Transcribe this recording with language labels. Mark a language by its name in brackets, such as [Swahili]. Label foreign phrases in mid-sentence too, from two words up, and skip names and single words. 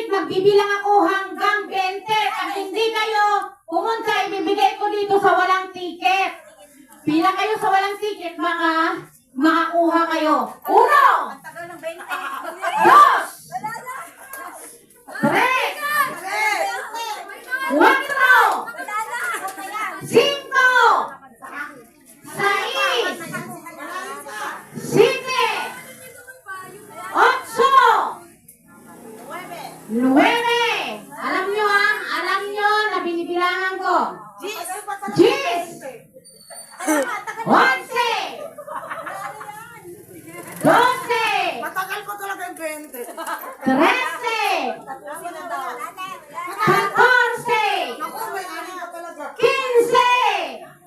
[Filipino] Magbibilang ako hanggang 20. Pag hindi kayo pumunta, ibibigay ko dito sa walang ticket. Pila kayo sa walang ticket, makakuha kayo. [Spanish] Uno! [Filipino] tagal ng 20. [Spanish] Dos! Tres! Cuatro! Cinco! Seis! Siete! Ocho! Nueve! [Filipino] Alam nyo na binibilangan ko. 10! 11! 12! Matagal ko talaga yung 20. 13! 14! 15!